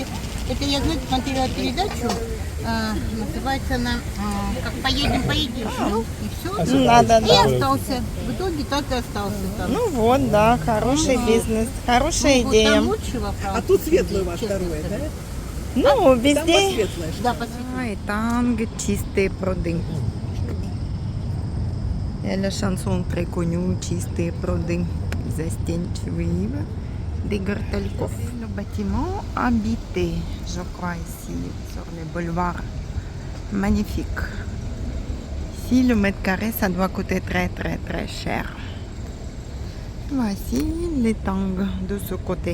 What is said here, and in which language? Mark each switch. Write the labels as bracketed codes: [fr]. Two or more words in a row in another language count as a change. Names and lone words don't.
[ru] Это я, знаете, смотрела передачу. Называется она «Как поедем, поедем». Ну, и все. Надо, И да. остался. В итоге так и остался там. Ну вот, да, хороший бизнес, хорошая Ну, вот идея. там лучше во Франции. А тут светлое у вас честно второе, да? сказать. Ну, Там везде. светлое. Да, посмотрите. [fr] Et Tang, чистые пруды. Et la chanson très connue, [ru] чистые пруды, застенчивые, [fr] des Гортальков. Le bâtiment habité, je crois, ici, sur le boulevard. Magnifique. Ici, le mètre carré, ça doit coûter très, très, très cher. Voici les Tang de ce côté.